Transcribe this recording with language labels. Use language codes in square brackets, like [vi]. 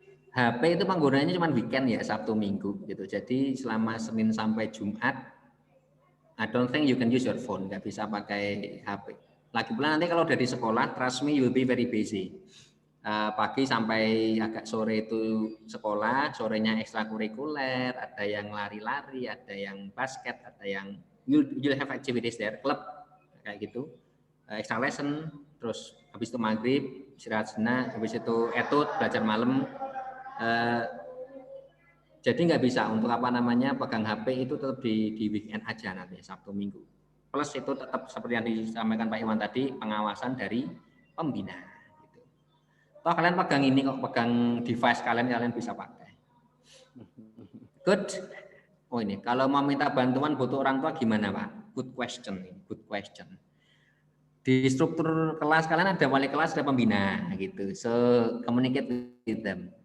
[id] HP itu penggunaannya cuma weekend ya, Sabtu Minggu gitu. Jadi selama Senin sampai Jumat, [en] I don't think you can use your phone. [id] Nggak bisa pakai HP. Lagi pula nanti kalau dari sekolah, [en] trust me, you will be very busy. [id] Pagi sampai agak sore itu sekolah, sorenya ekstrakurikuler, ada yang lari-lari, ada yang basket, ada yang [en] you'll have activities there, [id] klub kayak gitu. [en] extra lesson, [id] terus habis itu maghrib istirahat sejenak, habis itu etude belajar malam. Jadi nggak bisa untuk pegang HP itu tetap di weekend aja nanti Sabtu Minggu. Plus itu tetap seperti yang disampaikan Pak Iwan tadi, pengawasan dari pembina. Gitu. Toh kalian pegang ini kok, pegang device kalian bisa pakai. [en] Good. [id] Oh ini, kalau mau minta bantuan butuh orang tua gimana Pak? [en] Good question. [id] Di struktur kelas kalian ada wali kelas, ada pembina gitu. [en] So communicate with them.